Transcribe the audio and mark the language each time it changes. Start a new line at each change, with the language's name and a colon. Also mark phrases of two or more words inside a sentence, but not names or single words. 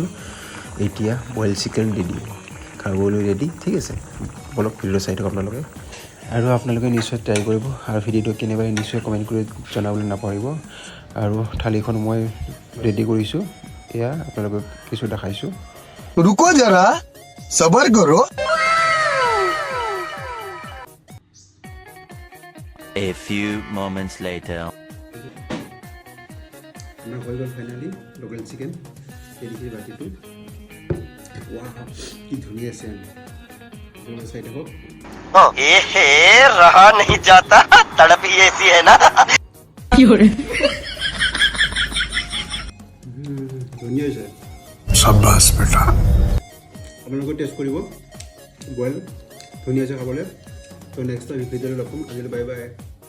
Assamese: এতিয়া
English: boil chicken
Assamese: দি দিওঁ, খাবলৈ ৰেডি, ঠিক আছে। বলক ভিডিঅ'টো চাই থাকক আপোনালোকে আৰু আপোনালোকে নিশ্চয় ট্ৰাই কৰিব আৰু ভিডিঅ'টো কেনেবা নিশ্চয় কমেণ্ট কৰি জনাবলৈ নাপাহৰিব। আৰু থালিখন মই ৰেডি কৰিছোঁ, এয়া আপোনালোকক কিছু দেখাইছোঁ।
Hindi: रुको जरा सबर करो।
English: A few moments later.
Assamese: আমাৰ হৈ গ'ল ফাইনেলি
English: local chicken.
Assamese: দেখিছে বাতিটো, ৱাহ কি ধুনীয়া আছে। আপোনালোকে চাই থাকক।
Hindi: रहा नहीं जाता, तड़प ही ऐसी है ना।
Assamese: ধুনীয়া হৈছে।
Hindi: शाबाश बेटा।
Assamese: আপোনালোকে টেষ্ট কৰিব বইল ধুনীয়া আছে খাবলৈ। তো নেক্সট ভিডিঅ'লৈ লগ পাম। আজিলৈ
English: bye bye.